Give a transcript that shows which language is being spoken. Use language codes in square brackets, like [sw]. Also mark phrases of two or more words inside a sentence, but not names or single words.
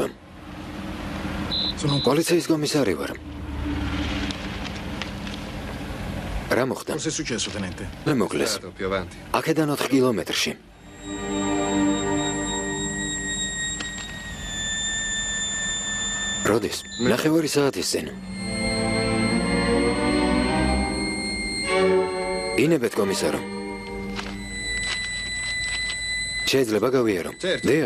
[ka] პოლიციის კომისარი ვარ. რა მოხდა? [it] Cosa è successo, tenente? [ka] მე მოკლეს. [it] Più avanti. [ka] აქედან 4 კილომეტრში. როდის? ნახევარი საათის წინ. ინებეთ კომისარო. შეიძლება გავიარო. დიახ.